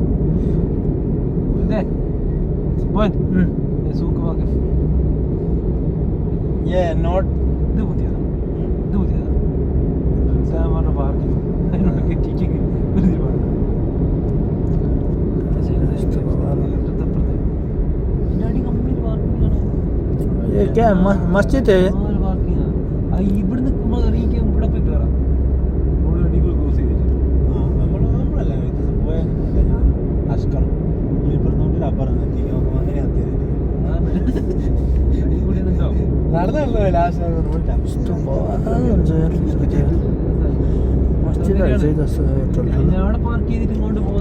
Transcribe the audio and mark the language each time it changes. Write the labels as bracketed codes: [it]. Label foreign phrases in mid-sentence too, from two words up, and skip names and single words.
[ml] നോട്ട് [hi] क्या मस्जिद है [ml] ഇവിടുന്ന് ഇവിടെ പോയി കയറാം. അടിപൊളി ക്രോസ് ചെയ്തിട്ട് നമ്മളല്ല അഷ്കർ ഇവിടുന്ന് അപ്പുറം അങ്ങനെ നടന്നല്ലോ ലാസ്റ്റ് [ne] मस्जिद रहेछ जस्तो [ml] അവിടെ പാർക്ക് ചെയ്തിട്ട്